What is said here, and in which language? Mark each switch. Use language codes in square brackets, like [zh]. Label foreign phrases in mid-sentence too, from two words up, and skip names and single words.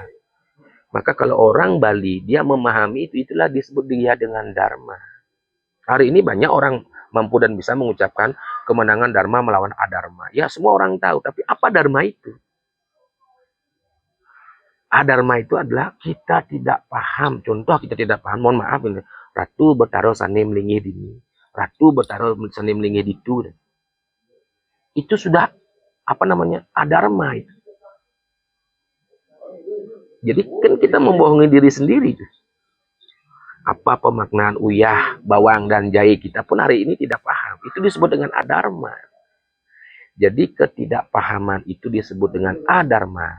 [id] Maka kalau orang Bali, dia memahami itu, itulah disebut dia dengan Dharma. Hari ini banyak orang mampu dan bisa mengucapkan kemenangan Dharma melawan Adharma. Ya, semua orang tahu, tapi apa Dharma itu? Adharma itu adalah kita tidak paham. Contoh kita tidak paham, mohon maaf ini. [ban] Ratu Bathara Sane melingih dini. Ratu Bathara Sane melingih ditu. [id] Itu sudah apa namanya? Adharma itu. Jadi kan kita membohongi diri sendiri. Apa pemaknaan uyah, bawang, dan jahe kita pun hari ini tidak paham. Itu disebut dengan adharma. Jadi ketidakpahaman itu disebut dengan adharma.